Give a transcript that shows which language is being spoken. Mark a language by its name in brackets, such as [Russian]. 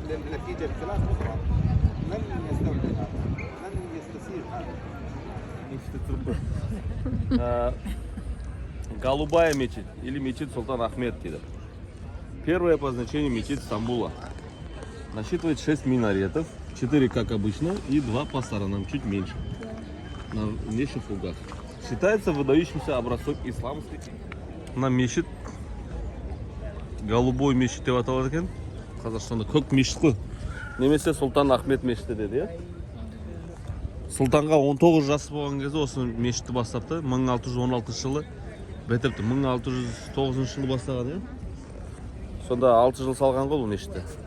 [Arabic] نتيجة الخلاف أخرى لن يستوعب هذا لن يستسيغ هذا [Russian] Голубая мечеть или мечеть Султан Ахмед [Kazakh] дейді. [Russian] Первое по значению мечеть Стамбула. Насчитывает 6 минаретов, 4 как обычно и 2 по сторонам, чуть меньше, на внешних углах. Считается выдающимся образцом исламской. [Kazakh] На мешіт, [Russian] голубой [Kazakh] мешіт деп аталады екен. Қазақстанда көк мешіт қой. Немесе Султан Ахмед мешіті деді, иә? Сұлтанға 19 жасы болған кезде осы мешітті бастапты. 1616 жылы бітіріпті. 1609 жылы бастаған, иә? Сонда 6 жыл салған ғой бұл мешітті.